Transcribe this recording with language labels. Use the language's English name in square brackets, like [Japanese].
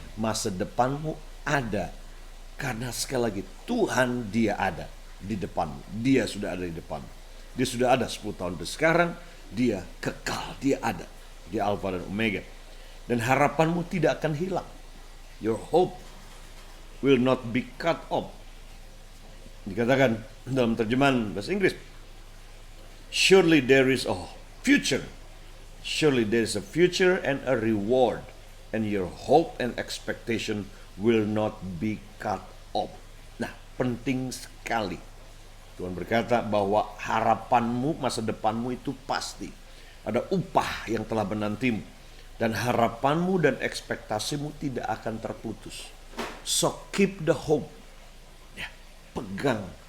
[Indonesian] Masa depanmu ada. Karena sekali lagi, Tuhan dia ada di depanmu. Dia sudah ada di depanmu. Dia sudah ada 10 tahun dari sekarang. Dia kekal, dia ada. Dia Alfa dan Omega. Dan harapanmu tidak akan hilang. [English] Your hope will not be cut off. [Indonesian] Dikatakan dalam terjemahan bahasa Inggris, [English] surely there is a future Surely there is a future and a reward, and your hope and expectation will not be cut off. [Indonesian] Nah, penting sekali. Tuhan berkata bahwa harapanmu, masa depanmu itu pasti. Ada upah yang telah menantimu. Dan harapanmu dan ekspektasimu tidak akan terputus. [English] So keep the hope. [Indonesian] Ya, pegang.